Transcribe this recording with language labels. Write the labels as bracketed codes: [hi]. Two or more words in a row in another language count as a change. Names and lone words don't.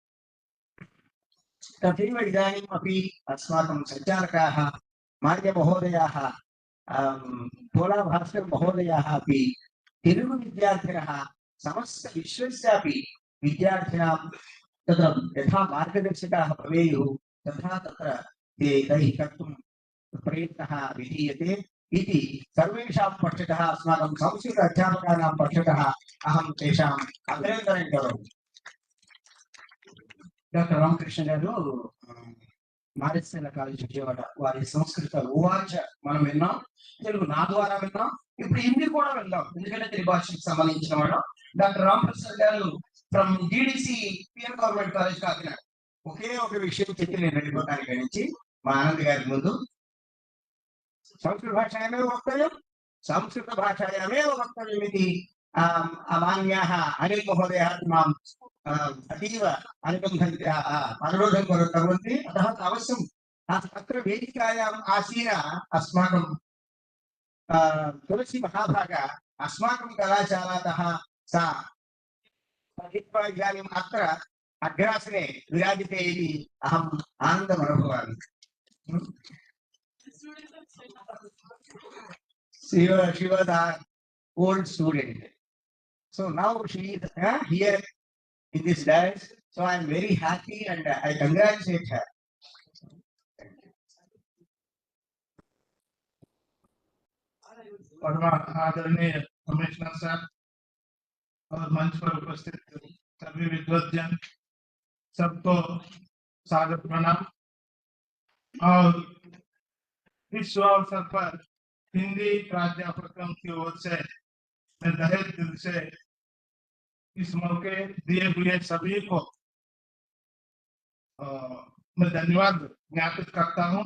[sa] तथैव इदानीमपि अस्माकं सञ्चालकाः मान्यमहोदयाः पोलाभास्कर महोदयाः अपि तेलुगु विद्यार्थिनः समस्त विश्वस्यापि विद्यार्थिनां तत्र यथा मार्गदर्शकाः भवेयुः तथा तत्र तैः कर्तुं प्रयत्नः विधीयते इति सर्वेषां पक्षतः, अस्माकं संस्कृत अध्यापकानां पक्षतः अहं तेषाम् अभिनन्दनं करोमि. [te] డాక్టర్ రామకృష్ణ గారు మారిస్సేల కాలేజ్ విజయవాడ, వారి సంస్కృత ఉవాచ మనం విన్నాం, తెలుగు నా ద్వారా విన్నాం, ఇప్పుడు హిందీ కూడా విన్నాం, ఎందుకంటే తెలుగు భాషకు సంబంధించిన వాడు. డాక్టర్ రామకృష్ణ గారు ఫ్రమ్ GDC పిఎన్ గవర్నమెంట్ కాలేజ్ కాకినాడ. ఒకే ఒక విషయం చెప్పి నేను వెళ్ళిపోతాను నుంచి మా ఆనంద్ గారి ముందు. [sa] సంస్కృత భాషాయామేవ వక్తవ్యం, సంస్కృత భాషాయామేవ వక్తవ్యం ఇది मान्याः अनिल महोदयः मां अतीव अनुरोधं कुर्वन्ति. अतः अवश्यम् अत्र वेदिकायाम् आसीन अस्माकं तुलसी महाभागा अस्माकं कलाशालातः सा पठित्वा इदानीम् अत्र अग्रासने विराजते इति अहम् आनन्दम् अनुभवामि. [en] She was an old student. So now she is here in this dance. So I am very happy and I congratulate her. [hi] आदरणीय कमिश्नर साहब और मंच पर उपस्थित सभी विद्वद्जन सबको स्वागत प्रणाम। और इस शुभ अवसर पर हिंदी प्राध्यापकों की ओर से मैं तहे दिल से इस मौके दिए हुए सभी को मैं धन्यवाद ज्ञापित करता हूँ।